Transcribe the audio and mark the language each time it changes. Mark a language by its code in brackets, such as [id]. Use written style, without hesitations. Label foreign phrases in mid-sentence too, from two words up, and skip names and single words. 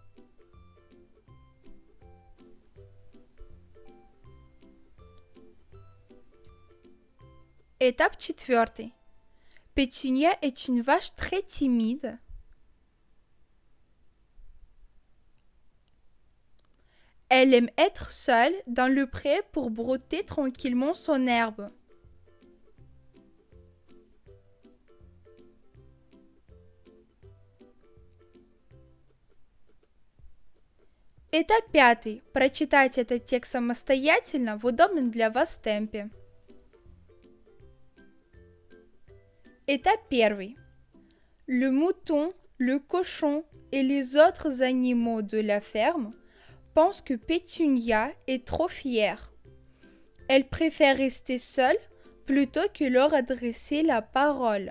[fr] Étape 4. Pétunia est une vache très timide. Elle aime être seule dans le pré pour brouter tranquillement son herbe. [ru] Этап 5. Прочитайте этот текст самостоятельно в удобном для вас темпе. [fr] Étape 1. Le mouton, le cochon et les autres animaux de la ferme pensent que Pétunia est trop fière. Elle préfère rester seule plutôt que leur adresser la parole.